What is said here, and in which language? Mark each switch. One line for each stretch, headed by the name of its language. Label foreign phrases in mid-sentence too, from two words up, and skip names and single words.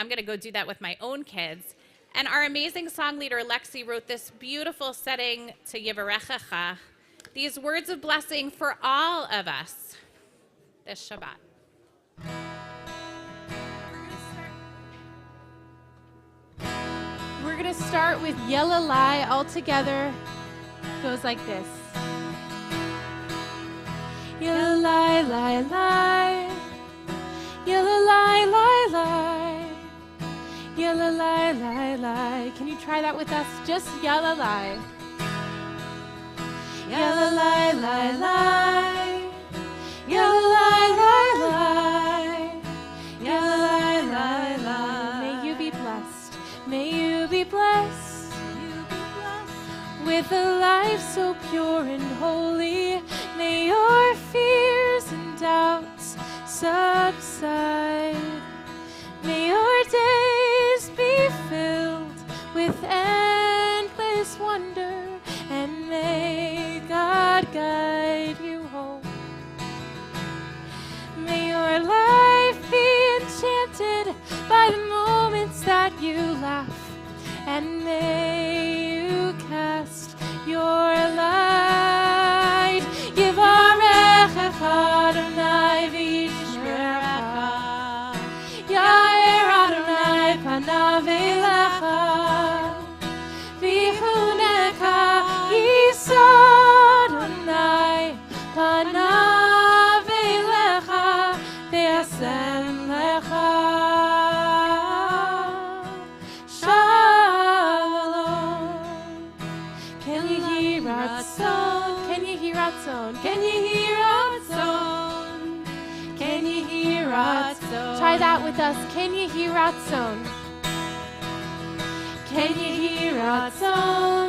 English: I'm going to go do that with my own kids. And our amazing song leader, Lexi, wrote this beautiful setting to Yivarechecha, these words of blessing for all of us this Shabbat. We're going to start with Yelalai all together. It goes like this. Yelalai, lai, lai. Yelalai, lai, lai. Yelalai, lai, lai. Can you try that with us? Just yelalai. Yelalai, lai, lai. Yelalai, lai, lai. Yelalai, lai, lai. May you be blessed. May you be blessed. With a life so pure and holy. May your fears and doubts subside. May your days be filled with endless wonder, and may God guide you home. May your life be enchanted by the moments that you laugh, and may you cast your light.
Hebrew: יברכך אדני וישמרך, יאר אדני פניו אליך, ויחנך ישא אדני פניו אליך, וישם לך שלום.
English: Can you hear Ratzon? Can you hear Ratzon? Can you hear Ratzon? Can you hear Ratzon? Try that with us. Can you hear Ratzon? Can you hear Ratzon?